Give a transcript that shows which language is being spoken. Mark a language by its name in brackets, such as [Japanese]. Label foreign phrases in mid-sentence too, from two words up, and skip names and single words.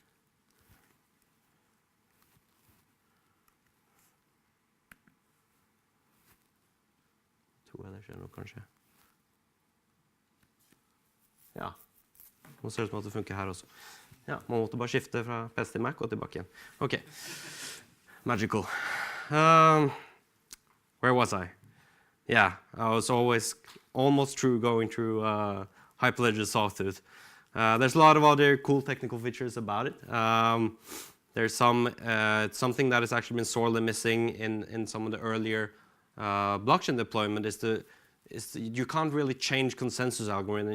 [Norwegian] Tror jeg det skjer noe, kanskje. Ja. Nå ser det ut som at det funker her også. Ja, man måtte bare skifte fra PC til Mac og tilbake igjen. [English] Ok. Magical. Where was I? Yeah, I was almost going through Hyperledger Sawtooth. There's a lot of other cool technical features about it. There's something that has actually been sorely missing in some of the earlier blockchain deployment is you can't really change consensus algorithm.